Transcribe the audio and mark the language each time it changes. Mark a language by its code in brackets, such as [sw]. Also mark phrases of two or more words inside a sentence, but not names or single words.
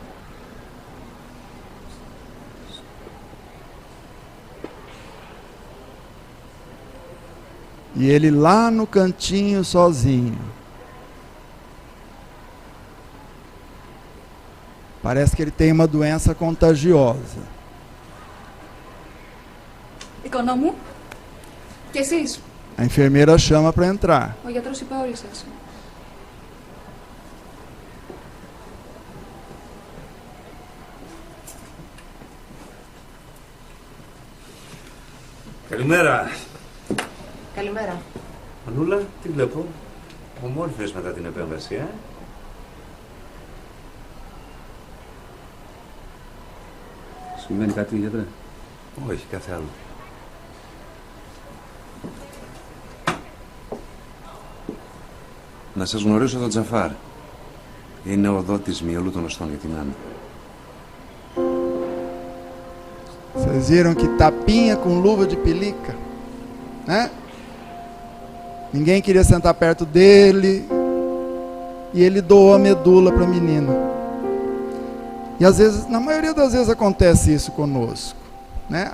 [pt] E ele lá no cantinho sozinho. Parece que ele tem uma doença contagiosa. [el] Οικονόμου, και εσείς. [pt] A enfermeira chama para entrar. [el] Ο γιατρός είπε όλοι σας. Καλημέρα. Καλημέρα. Μανούλα, τι βλέπω. Ομόρφες μετά την επέμβαση, Συμβαίνει κάτι, γιατρέ? Όχι, κάθε άλλο. Να σας γνωρίσω τον Τζαφάρ. Είναι ο δότης Μιόλου των Οστών για την Άννα. [pt] Vocês viram que tapinha com luva de pelica, né? Ninguém queria sentar perto dele e ele doou a medula para a menina. E às vezes, na maioria das vezes acontece isso conosco, né?